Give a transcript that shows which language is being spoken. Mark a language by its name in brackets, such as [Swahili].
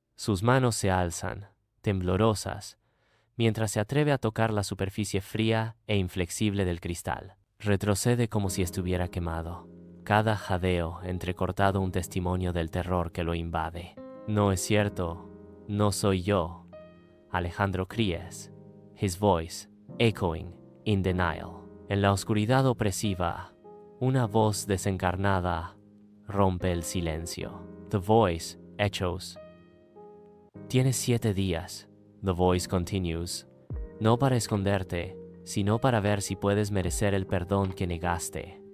[Spanish] Sus manos se alzan, temblorosas, mientras se atreve a tocar la superficie fría e inflexible del cristal. Retrocede como si estuviera quemado, cada jadeo entrecortado un testimonio del terror que lo invade. No es cierto, no soy yo. [English] Alejandro cries, his voice echoing in denial. [Spanish] En la oscuridad opresiva, una voz desencarnada rompe el silencio. [English] The voice echoes. [Spanish] Tienes 7 días. [English] The voice continues. [Spanish] No para esconderte, sino para ver si puedes merecer el perdón que negaste.